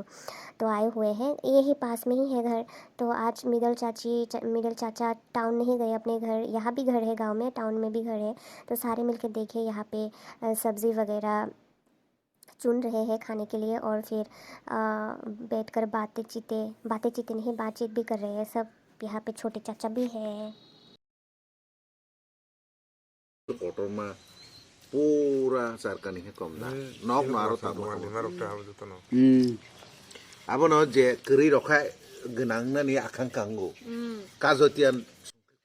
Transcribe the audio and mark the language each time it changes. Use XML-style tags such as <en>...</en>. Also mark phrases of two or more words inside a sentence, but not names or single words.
<hi>तो आए हुए हैं, यही पास में ही है घर। तो आज मिडल चाचा टाउन नहीं गए अपने घर, यहाँ भी घर है गांव में, टाउन में भी घर है। तो सारे मिलकर देखिए यहाँ पे सब्ज़ी वगैरह चुन रहे हैं खाने के लिए, और फिर बैठकर बातें चीते नहीं, बातचीत भी कर रहे हैं सब। यहाँ पे छोटे चाचा भी है।</hi> <grt>kotor pura sarkani he komna nok maro tamo abo no je kri rokhai gnang na ni akhang kango kajotian</grt>